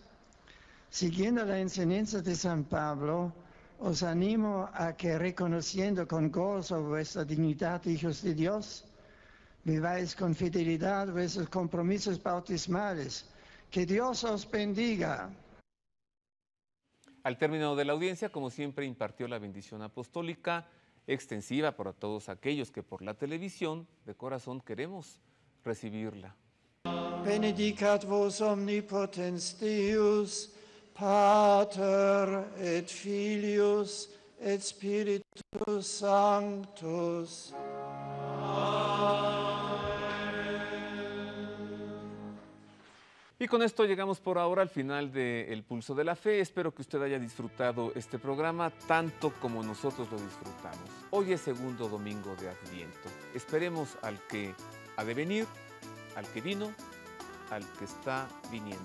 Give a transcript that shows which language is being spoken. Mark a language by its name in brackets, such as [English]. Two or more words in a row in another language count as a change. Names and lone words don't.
[Spanish] Siguiendo la enseñanza de San Pablo, os animo a que, reconociendo con gozo vuestra dignidad, hijos de Dios, viváis con fidelidad vuestros compromisos bautismales. Que Dios os bendiga. Al término de la audiencia, como siempre, impartió la bendición apostólica extensiva para todos aquellos que por la televisión de corazón queremos recibirla. [Latin] Benedicat vos omnipotens Deus, Pater et Filius et Spiritus Sanctus. [Spanish] Y con esto llegamos por ahora al final de El Pulso de la Fe. Espero que usted haya disfrutado este programa tanto como nosotros lo disfrutamos. Hoy es segundo domingo de Adviento. Esperemos al que ha de venir, al que vino, al que está viniendo.